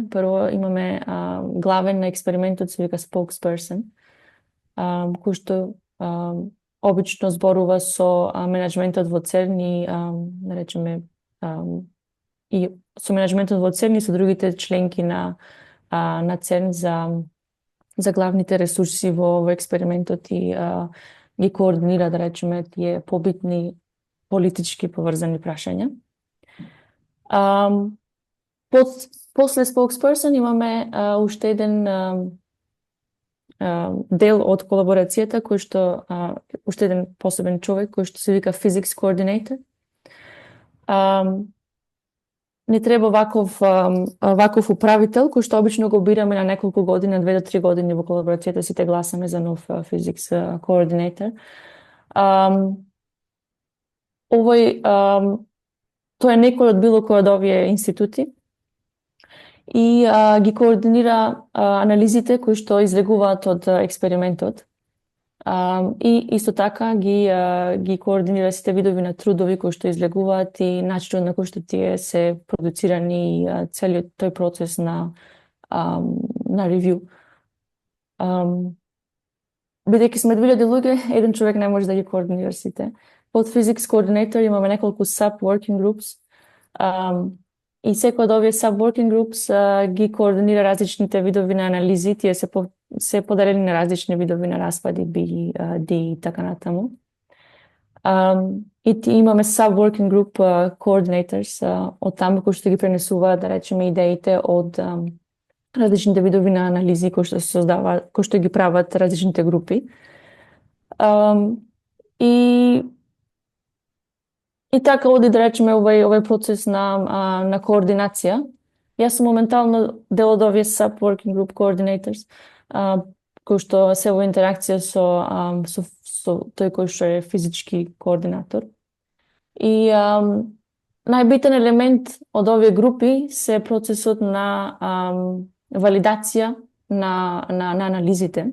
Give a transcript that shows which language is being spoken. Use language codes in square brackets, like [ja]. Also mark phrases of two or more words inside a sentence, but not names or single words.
[mk] прво имаме главен на експериментот, се вика spokesperson, кој што обично зборува со менеджментот во ЦЕРН и, да речеме, и со менеджментот во ЦЕРН и со другите членки на ЦЕРН за главните ресурси во експериментот и ги координира, да речеме, тие побитни политички поврзани прашања. После spokesperson имаме уште еден дел од колаборацијата кој што уште еден посебен човек кој што се вика [en] physics coordinator. [mk] Не треба ваков управител кој што обично го бираме на неколку години, на 2 до 3 години во колаборацијата сите гласаме за нов [en] physics coordinator. [mk] Тој е некој од било кој од овие институти и ги координира анализите кои што излегуваат од експериментот. И исто така ги координира сите видови на трудови кои што излегуваат и начинот на кој што тие се продуцирани и целиот тој процес на ревју. Бидејќи сме 2000 луѓе, еден човек не може да ги координира сите. Под [en] Physics Coordinator [mk] имаме неколку [en] sub-working groups [mk] и секој од овие [en] sub-working groups [mk] ги координира различните видови на анализи, тие се поделени на различни видови на распади, B, D и така натаму. И имаме [en] sub-working group coordinators [mk] од таму кои што ги пренесуваат, да речеме, идеите од различните видови на анализи кои што се создаваат, кои што ги прават различните групи. И така оди, да речеме, овој процес на координација. Јас сум моментално дел од овие [en] sub-working group coordinators, [mk] кои што се во интеракција со тој кој што е физички координатор. И најбитен елемент од овие групи се процесот на валидација на анализите.